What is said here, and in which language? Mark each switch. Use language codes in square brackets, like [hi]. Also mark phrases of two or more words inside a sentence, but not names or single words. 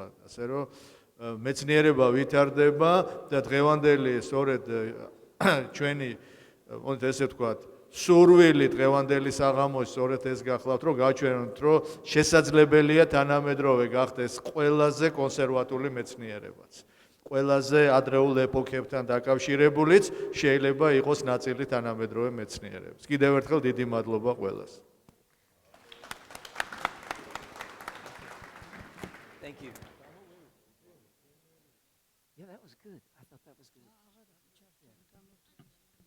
[ka] ასე რომ მეცნიერება ვითარდება და დღევანდელი სწორედ ჩვენი, მოდით ესე ვთქვათ, სურვილი დღევანდელი საღამოში სწორედ ეს გახლავთ, რომ გაჩვენოთ, რომ შესაძლებელია თანამედროვე გახდეს ყველაზე კონსერვატული მეცნიერებაც. ყველაზე ადრეულ ეპოქებთან დაკავშირებულიც შეიძლება იყოს ნაწილი თანამედროვე მეცნიერების. კიდევ ერთხელ დიდი მადლობა ყველას. [en] Thank you. Yeah, that was good. I thought that was good.